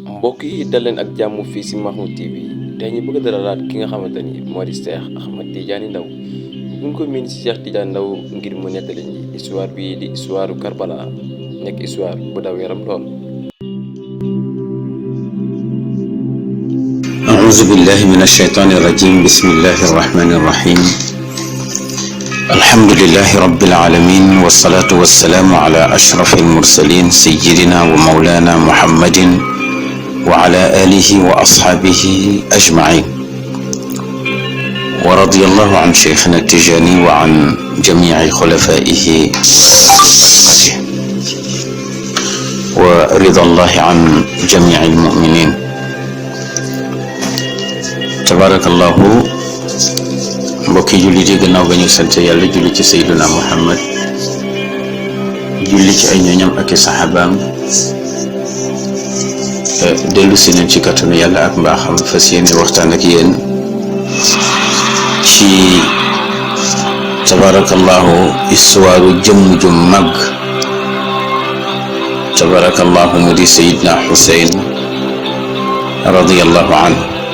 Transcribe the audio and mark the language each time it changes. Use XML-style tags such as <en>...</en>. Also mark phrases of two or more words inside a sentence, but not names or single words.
<wo>mbokk yi dal leen ak jàmm fii si Mahmoud TV tey ñu bëgg a dalalaat ki nga xamante ni moo di Cheikh Ahmed Tidiane Ndao bu ñu ko miin si Cheikh Tidiane Ndao ngir mu nettali ñi histoire bii di histoire Karbala nekk histoire bu daw yaram lool.</wo> <ar>أعوذ بالله من الشيطان الرجيم بسم الله الرحمن الرحيم الحمد لله رب العالمين والصلاة والسلام على أشرف المرسلين سيدنا ومولانا محمد وعلى آله وأصحابه أجمعين ورضي الله عن شيخنا التجاني وعن جميع خلفائه ورضا الله عن جميع المؤمنين.</ar> <wo>tabarakallahu mbokki julli di gannaaw ba ñu sant yàlla julli ci sayyiduna Muhammad julli ci ay ñooñam ak i saxaabaam dellu si nañ ci kattanu yàlla ak mbaaxam fas yéene waxtaan ak yéen ci tabarakallahu histoire jëmm ju mag tabarakallahu mu di Sayyidna Xuseyn</wo> <ar>رضي الله عنه.</ar>